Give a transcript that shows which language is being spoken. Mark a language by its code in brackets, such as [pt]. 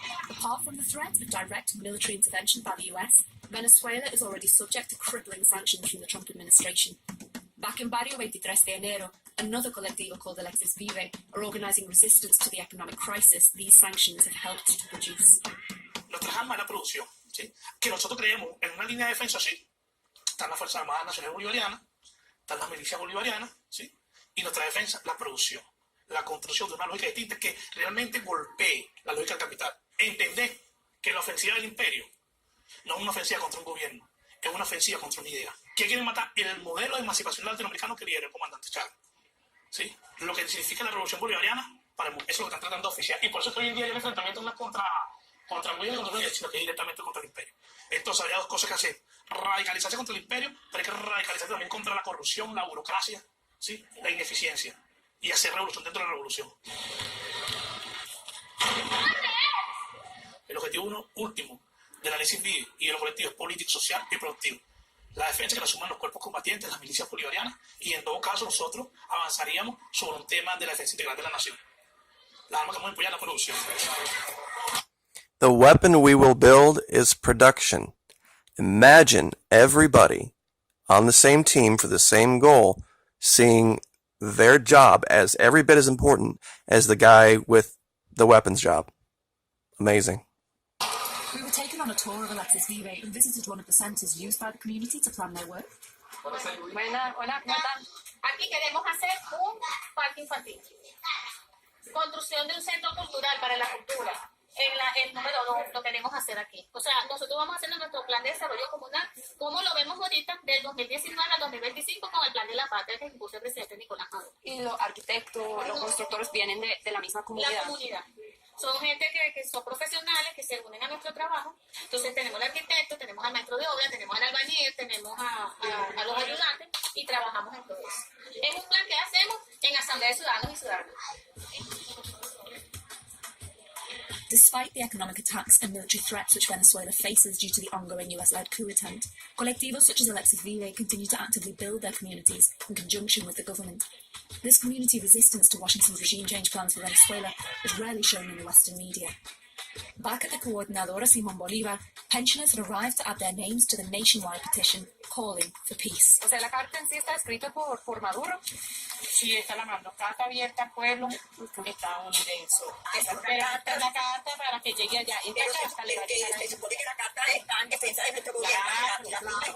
[en] Apart from the threat of direct military intervention by the US, Venezuela is already subject to crippling sanctions from the Trump administration. Back in Barrio 23 de Enero, another colectivo called Alexis Vive are organizing resistance to the economic crisis these sanctions have helped to produce. [es] Nuestras armas es la producción, ¿sí? Que nosotros creemos en una línea de defensa, sí. Están las Fuerzas Armadas Nacionales Bolivarianas, están las milicias bolivarianas, ¿sí? Y nuestra defensa, la producción, la construcción de una lógica distinta que realmente golpee la lógica del capital. Entender que la ofensiva del imperio no es una ofensiva contra un gobierno, es una ofensiva contra una idea. ¿Qué quieren matar? El modelo de emancipación latinoamericano que lidera el comandante Chávez, ¿sí? Lo que significa la revolución bolivariana, para eso es lo que están tratando de oficiar. Y por eso es que hoy en día hay un enfrentamiento no es contra el gobierno y contra el gobierno, sino que es directamente contra el imperio. Entonces había dos cosas que hacer: radicalizarse contra el imperio, pero hay que radicalizarse también contra la corrupción, la burocracia, ¿sí? La ineficiencia, y hacer revolución dentro de la revolución. El objetivo último del análisis BID y de los colectivos políticos, social y productivos: la defensa que la asuman los cuerpos combatientes, las milicias bolivarianas, y en todo caso nosotros avanzaríamos sobre un tema de la defensa integral de la nación. Las armas que vamos a apoyar la producción. [en] The weapon we will build is production. Imagine everybody on the same team for the same goal, seeing their job as every bit as important as the guy with the weapons job. Amazing. We were taken on a tour of Alexis Vive and visited one of the centres used by the community to plan their work. [es] Hola, ¿cómo están? Aquí queremos hacer un parque infantil. Construcción de un centro cultural para la cultura. El número 2 lo queremos hacer aquí. O sea, nosotros vamos a hacer nuestro plan de desarrollo comunal, como lo vemos ahorita, del 2019 al 2025, con el plan de la patria que impuso el presidente Nicolás Maduro. Y los arquitectos, los constructores vienen de la misma comunidad. La comunidad. Son gente que son profesionales, que se unen a nuestro trabajo. Entonces tenemos al arquitecto, tenemos al maestro de obra, tenemos al albañil, tenemos a los ayudantes y trabajamos en todo eso. Es un plan que hacemos en Asamblea de Ciudadanos y Ciudadanas. [en] Despite the economic attacks and military threats which Venezuela faces due to the ongoing US-led coup attempt, colectivos such as Alexis Vive continue to actively build their communities in conjunction with the government. This community resistance to Washington's regime change plans for Venezuela is rarely shown in the Western media. Back at the Coordinadora Simón Bolívar, pensioners had arrived to add their names to the nationwide petition calling for peace. [es] O sea, la carta en sí está escrita por Maduro. Sí, está la mano. Carta abierta al pueblo estadounidense. Esta es la carta para que llegue allá. Esta carta le va a llegar allá. Se supone que la carta está en defensa de nuestro gobierno.